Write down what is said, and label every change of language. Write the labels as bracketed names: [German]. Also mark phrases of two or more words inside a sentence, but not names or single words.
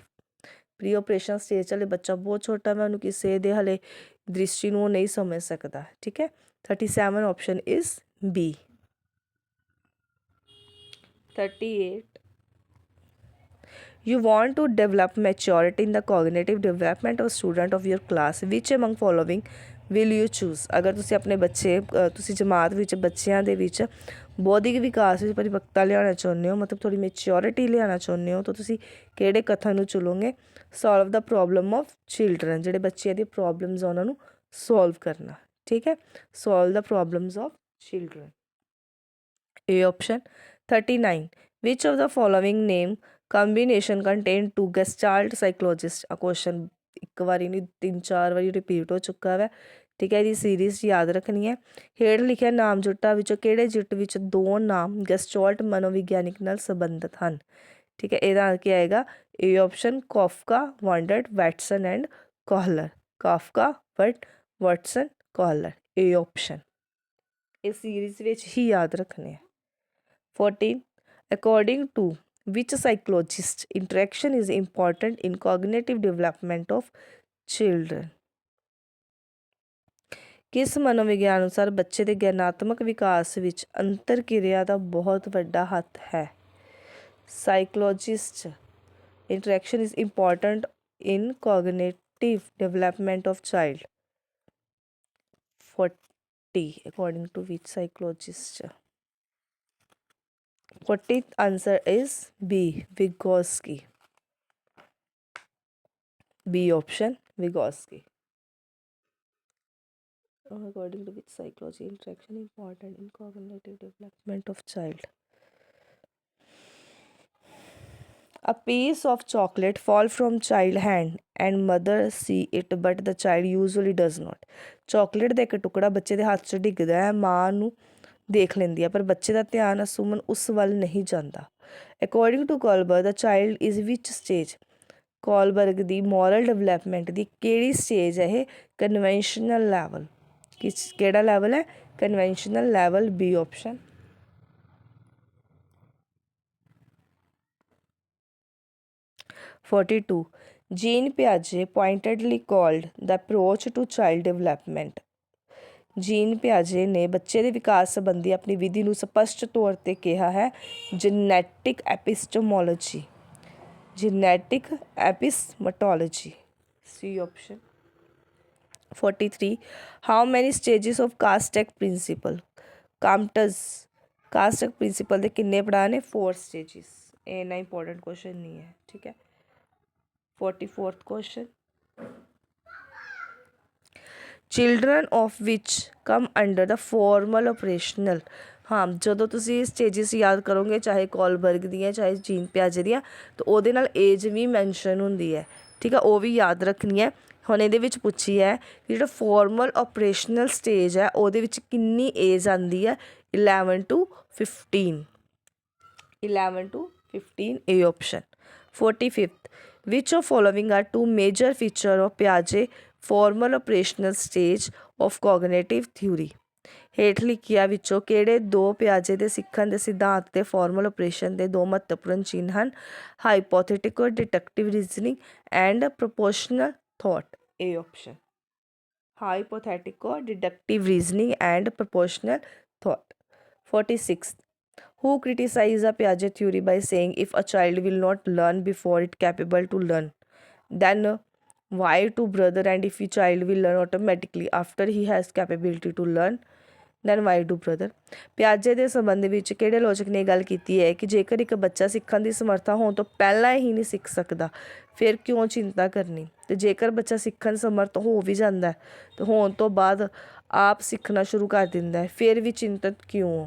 [English] pre operation stage [Punjabi] ਵਾਲੇ ਬੱਚਾ ਬਹੁਤ ਛੋਟਾ ਵਾ, ਉਹਨੂੰ ਕਿਸੇ ਦੇ ਹਲੇ ਦ੍ਰਿਸ਼ਟੀ ਨੂੰ ਉਹ ਨਹੀਂ ਸਮਝ ਸਕਦਾ, ਠੀਕ ਹੈ। [English] 37 option is B. 38, You want to develop maturity in the cognitive development of student of your class. Which among following will you choose? [Punjabi] ਅਗਰ ਤੁਸੀਂ ਆਪਣੇ ਬੱਚੇ ਤੁਸੀਂ ਜਮਾਤ ਵਿੱਚ ਬੱਚਿਆਂ ਦੇ ਵਿੱਚ ਬੌਧਿਕ ਵਿਕਾਸ ਵਿੱਚ ਪਰਿਪੱਕਤਾ ਲਿਆਉਣਾ ਚਾਹੁੰਦੇ ਹੋ, ਮਤਲਬ ਥੋੜੀ ਮੈਚਿਓਰਿਟੀ ਲਿਆਉਣਾ ਚਾਹੁੰਦੇ ਹੋ, ਤਾਂ ਤੁਸੀਂ ਕਿਹੜੇ ਕਥਨ ਨੂੰ ਚੁਣੋਗੇ? [English] solve the problem of children, [Punjabi] ਜਿਹੜੇ ਬੱਚਿਆਂ ਦੀ ਪ੍ਰੋਬਲਮਸ ਆ ਉਹਨਾਂ ਨੂੰ ਸੋਲਵ ਕਰਨਾ, ਠੀਕ ਹੈ। [English] solve the problems of children. A option. 39. Which of the following name combination contain two gestalt psychologists? A question [Punjabi] ਇੱਕ ਵਾਰੀ ਨਹੀਂ 3-4 ਵਾਰੀ ਰਿਪੀਟ ਹੋ ਚੁੱਕਾ ਹੈ, ਠੀਕ ਹੈ। ਇਹਦੀ ਸੀਰੀਜ਼ ਯਾਦ ਰੱਖਣੀ ਹੈ। ਹੇਠ ਲਿਖਿਆ ਨਾਮ ਜੁੱਟਾਂ ਵਿੱਚੋਂ ਕਿਹੜੇ ਜੁੱਟ ਵਿੱਚ ਦੋ ਨਾਮ ਗੈਸਟਾਲਟ ਮਨੋਵਿਗਿਆਨਿਕ ਨਾਲ ਸੰਬੰਧਿਤ ਹਨ? ਠੀਕ ਹੈ, ਇਹਦਾ ਕੀ ਆਏਗਾ? [English] A option ਕਾਫਕਾ, ਵਾਂਡਰਡ, ਵੈਟਸਨ ਐਂਡ ਕੋਹਲਰ। ਕਾਫਕਾ, ਵਾਟਸਨ, ਕੋਹਲਰ। A option. [Punjabi] ਇਹ ਸੀਰੀਜ਼ ਵਿੱਚ ਹੀ ਯਾਦ ਰੱਖਣੇ ਹੈ। 14. [English] According to which psychologist interaction is important in cognitive development of children? [Punjabi] ਕਿਸ ਮਨੋਵਿਗਿਆਨ ਅਨੁਸਾਰ ਬੱਚੇ ਦੇ ਗਿਆਨਾਤਮਕ ਵਿਕਾਸ ਵਿੱਚ ਅੰਤਰ ਕਿਰਿਆ ਦਾ ਬਹੁਤ ਵੱਡਾ ਹੱਥ ਹੈ? [English] Psychologist interaction is important in cognitive development of child. 40. According to which psychologist? 40th answer is B. Vygotsky. B option, Vygotsky. According to which psychology interaction important in cognitive development of child? A piece of chocolate fall from child hand and mother see it but the child usually does not. [Punjabi] chocolate ਦਾ ਇੱਕ ਟੁਕੜਾ ਬੱਚੇ ਦੇ ਹੱਥ 'ਚ ਡਿੱਗਦਾ ਹੈ, ਮਾਂ ਨੂੰ ਦੇਖ ਲੈਂਦੀ ਹੈ ਪਰ ਬੱਚੇ ਦਾ ਧਿਆਨ ਅਸੂਮਨ ਉਸ ਵੱਲ ਨਹੀਂ ਜਾਂਦਾ। [English] according to Kohlberg the child is which stage? [Punjabi] ਕੋਲਬਰਗ ਦੀ [English] moral development [Punjabi] ਦੀ ਕਿਹੜੀ ਸਟੇਜ ਹੈ ਇਹ? [English] conventional level. [Punjabi] ਕਿਹੜਾ ਲੈਵਲ ਹੈ? [English] conventional level. B option. 42. Jean Piaget pointedly called the approach to child development. [Punjabi] ਜੀਨ ਪਿਆਜੇ ਨੇ ਬੱਚੇ ਦੇ ਵਿਕਾਸ ਸੰਬੰਧੀ ਆਪਣੀ ਵਿਧੀ ਨੂੰ ਸਪਸ਼ਟ ਤੌਰ 'ਤੇ ਕਿਹਾ ਹੈ [English] genetic epistemology. genetic epistemology. C option. 43. How many stages of Castek principle? [Punjabi] ਕਾਮਟਸ [English] Castek principle [Punjabi] ਦੇ ਕਿੰਨੇ ਪੜਾਅ ਨੇ? [English] 4 stages। [Punjabi] ਇਹ ਇੰਨਾ [English] important question [Punjabi] ਨਹੀਂ ਹੈ, ਠੀਕ ਹੈ। [English] 44th question. Children of which come under the formal operational? [Punjabi] ਹਾਂ, ਜਦੋਂ ਤੁਸੀਂ ਸਟੇਜਿਸ ਯਾਦ ਕਰੋਗੇ ਚਾਹੇ ਕੋਲਬਰਗ ਦੀਆਂ ਚਾਹੇ ਜੀਨ ਪਿਆਜੇ ਦੀਆਂ ਤਾਂ ਉਹਦੇ ਨਾਲ ਏਜ ਵੀ ਮੈਂਸ਼ਨ ਹੁੰਦੀ ਹੈ, ਠੀਕ ਹੈ, ਉਹ ਵੀ ਯਾਦ ਰੱਖਣੀ ਹੈ। ਹੁਣ ਇਹਦੇ ਵਿੱਚ ਪੁੱਛੀ ਹੈ ਕਿ ਜਿਹੜਾ [English] formal operational stage [Punjabi] ਹੈ ਉਹਦੇ ਵਿੱਚ ਕਿੰਨੀ ਏਜ ਆਉਂਦੀ ਹੈ? [English] 11 to 15। 11 to 15 A option. 45th. Which of following are two major features of Piaget formal operational stage of cognitive theory? [Punjabi] ਹੇਠ ਲਿਖਿਆਂ ਵਿੱਚੋਂ ਕਿਹੜੇ ਦੋ ਪਿਆਜੇ ਦੇ ਸਿੱਖਣ ਦੇ ਸਿਧਾਂਤ ਦੇ [English] formal operation [Punjabi] ਦੇ ਦੋ ਮਹੱਤਵਪੂਰਨ ਚਿੰਨ੍ਹ ਹਨ? [English] hypothetical deductive reasoning and proportional thought. A option. hypothetical deductive reasoning and proportional thought. 46th. Who criticized the Piaget theory by saying if a child will not learn before it capable to learn, then why to brother, and if a child will learn automatically after he has capability to learn, then why to brother? [Punjabi] ਪਿਆਜੇ ਦੇ ਸੰਬੰਧ ਵਿੱਚ ਕਿਹੜੇ ਆਲੋਚਕ ਨੇ ਗੱਲ ਕੀਤੀ ਹੈ ਕਿ ਜੇਕਰ ਇੱਕ ਬੱਚਾ ਸਿੱਖਣ ਦੀ ਸਮਰੱਥਾ ਹੋਣ ਤੋਂ ਪਹਿਲਾਂ ਹੀ ਨਹੀਂ ਸਿੱਖ ਸਕਦਾ ਫਿਰ ਕਿਉਂ ਚਿੰਤਾ ਕਰਨੀ, ਅਤੇ ਜੇਕਰ ਬੱਚਾ ਸਿੱਖਣ ਸਮਰੱਥ ਹੋ ਵੀ ਜਾਂਦਾ ਤਾਂ ਹੋਣ ਤੋਂ ਬਾਅਦ ਆਪ ਸਿੱਖਣਾ ਸ਼ੁਰੂ ਕਰ ਦਿੰਦਾ ਹੈ ਫਿਰ ਵੀ ਚਿੰਤਤ ਕਿਉਂ ਹੋ?